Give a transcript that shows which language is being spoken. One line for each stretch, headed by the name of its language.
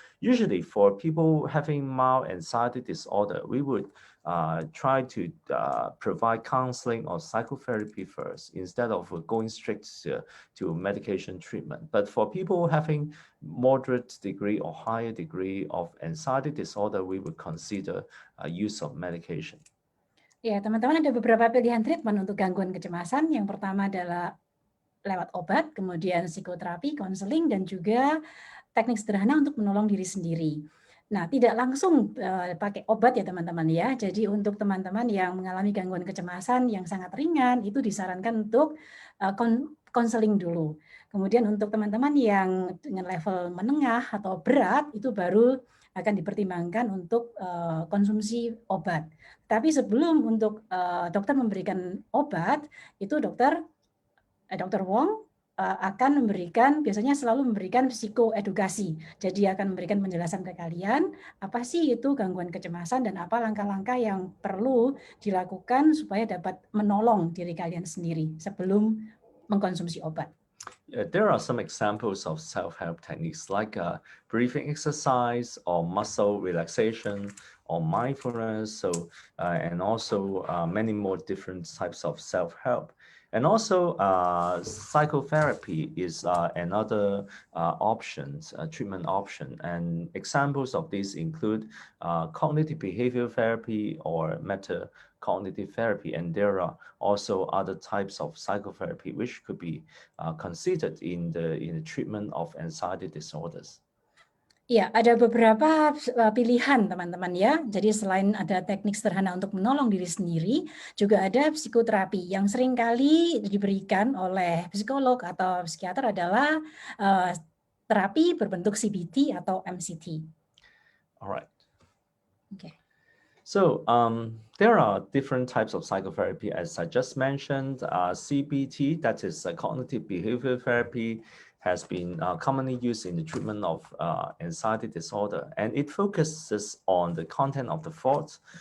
English: Usually for people having mild anxiety disorder, we would try to provide counseling or psychotherapy first instead of going straight to medication treatment. But for people having moderate degree or higher degree of anxiety disorder, we would consider use of medication.
Indonesian: Ya, teman-teman, ada beberapa pilihan treatment untuk gangguan kecemasan. Yang pertama adalah lewat obat, kemudian psikoterapi, konseling, dan juga teknik sederhana untuk menolong diri sendiri. Nah, tidak langsung pakai obat ya teman-teman ya. Jadi untuk teman-teman yang mengalami gangguan kecemasan yang sangat ringan, itu disarankan untuk konseling dulu. Kemudian untuk teman-teman yang dengan level menengah atau berat, itu baru akan dipertimbangkan untuk konsumsi obat. Tapi sebelum untuk dokter memberikan obat, itu Dr. Wong akan biasanya selalu memberikan psikoedukasi. Jadi akan memberikan penjelasan ke kalian, apa sih itu gangguan kecemasan dan apa langkah-langkah yang perlu dilakukan supaya dapat menolong diri kalian sendiri sebelum mengkonsumsi obat.
English: There are some examples of self-help techniques like breathing exercise or muscle relaxation or mindfulness, and also many more different types of self-help. And also psychotherapy is another treatment option. And examples of these include cognitive behavioral therapy or meta-cognitive therapy. And there are also other types of psychotherapy which could be considered in the treatment of anxiety disorders.
Indonesian: Ya, ada beberapa pilihan teman-teman ya. Jadi selain ada teknik sederhana untuk menolong diri sendiri, juga ada psikoterapi yang seringkali diberikan oleh psikolog atau psikiater adalah terapi berbentuk CBT atau MCT.
English: All right. Okay. So there are different types of psychotherapy, as I just mentioned. CBT, that is cognitive behavioral therapy, has been commonly used in the treatment of anxiety disorder, and it focuses on the content of the thoughts.